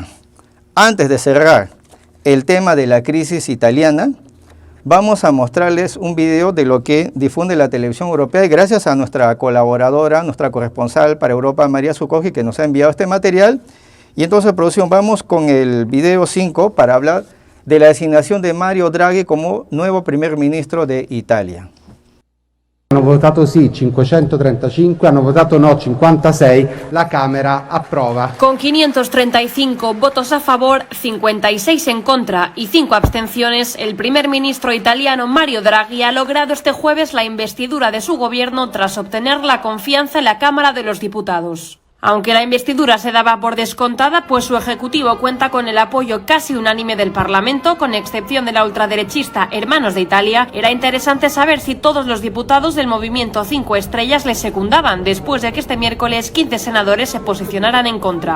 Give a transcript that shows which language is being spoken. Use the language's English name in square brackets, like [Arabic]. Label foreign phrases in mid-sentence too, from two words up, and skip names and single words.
[Spanish] Antes de cerrar el tema de la crisis italiana, vamos a mostrarles un video de lo que difunde la televisión europea y gracias a nuestra colaboradora, nuestra corresponsal para Europa, María Zuccogi, que nos ha enviado este material. Y entonces, producción, vamos con el video 5 para hablar de la designación de Mario Draghi como nuevo primer ministro de Italia. [Italian] Hanno votato sì 535, hanno votato no 56, la Camera approva. [Spanish] Con 535 votos a favor, 56 en contra y 5 abstenciones, el primer ministro italiano Mario Draghi ha logrado este jueves la investidura de su gobierno tras obtener la confianza en la Cámara de los Diputados. Aunque la investidura se daba por descontada, pues su ejecutivo cuenta con el apoyo casi unánime del Parlamento, con excepción de la ultraderechista Hermanos de Italia, era interesante saber si todos los diputados del movimiento 5 estrellas le secundaban, después de que este miércoles 15 senadores se posicionaran en contra.